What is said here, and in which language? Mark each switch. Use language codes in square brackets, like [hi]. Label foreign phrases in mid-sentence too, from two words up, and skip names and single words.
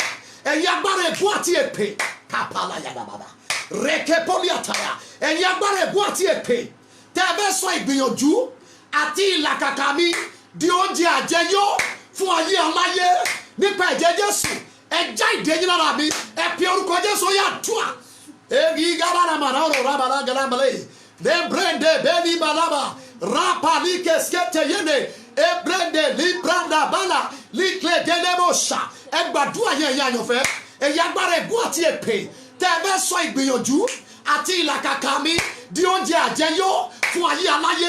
[yo] Ẹ̀yin agbára ègún àti èpè kápálá yàrá bàbá rẹ̀kẹ́ pọ́lì àtàyà, ẹ̀yin agbára ègún àti èpè tẹ́ ẹ fẹ́ sọ ìgbìyànjú àti ìlàkàkà mi di oúnjẹ àjẹyó fún ayé aláyé, nípa ẹ̀jẹ̀ Jésù ẹ já ìdè yín lára mi, ẹ pe orúkọ Jésù, ó yá dùà. Egi galana manaro rabala galambale de brende beni balaba rapali keskete yene e brende li branda bala li kle delemosha. Ẹ gbàdúrà yẹn ẹ̀yin àyànfẹ́, ẹ̀yin agbára ègún àti èpè tẹ́ ẹ fẹ́ sọ ìgbìyànjú àti ìlàkàkà mi di oúnjẹ àjẹyó fún ayé aláyé.